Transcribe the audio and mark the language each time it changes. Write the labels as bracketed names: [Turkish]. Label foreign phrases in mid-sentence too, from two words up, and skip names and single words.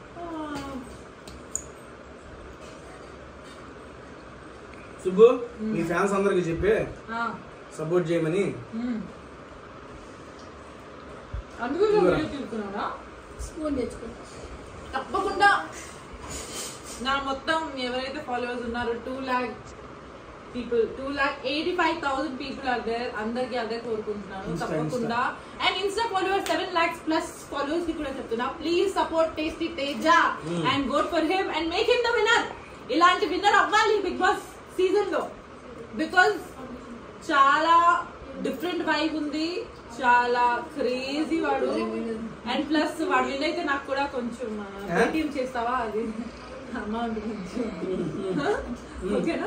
[Telugu] సుబ్బు మీ ఫ్యాన్స్ అందరికి చెప్పి సపోర్ట్ చేయమని. తప్పకుండా నా మొత్తం ఎవరైతే ఫాలోవర్స్ ఉన్నారో [English] 2 lakh people, 2,85,000 people are there. [Telugu] అందరికి అదే కోరుకుంటున్నాను తప్పకుండా. [English] And Insta followers 7 lakhs plus followers [Telugu] కి కూడా చెప్తున్నా, [English] please support Tasty Teja and vote for him and make him the winner. [Telugu] ఇలాంటి విన్నర్ అవ్వాలి బిగ్ బాస్ సీజన్ లో. బికాస్ చాలా [English] different vibe [Telugu] ఉంది, చాలా క్రేజీ వాడు. అండ్ ప్లస్ వాడు విన్ అయితే నాకు కూడా కొంచెం పేటిఎం చేస్తావా అది అమౌంట్ కొంచెం ఓకేనా?